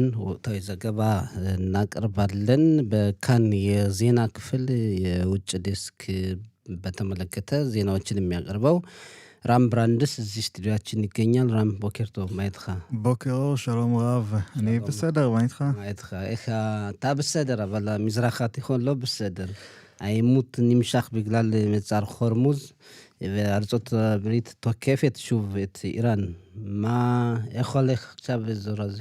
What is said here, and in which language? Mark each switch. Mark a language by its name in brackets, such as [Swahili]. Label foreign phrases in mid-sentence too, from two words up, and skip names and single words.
[Amharic] ወቅታዊ ዘገባ እናቀርባለን። በካን የዜና ክፍል የውጭ ዴስክ በተመለከተ ዜናዎችን የሚያቀርበው ራም ብራንድስ እዚህ ስቱዲዮአችን ይገኛል። ራም [Hebrew] בוקר טוב, מה איתך? בוקר אור, שלום רב. אני בסדר, מה איתך? מה איתך? אתה בסדר, אבל המזרח התיכון לא בסדר. העימות נמשך בגלל מצר חורמוז, וארצות הברית תוקפת שוב את איראן. איך הולך עכשיו באזור הזה?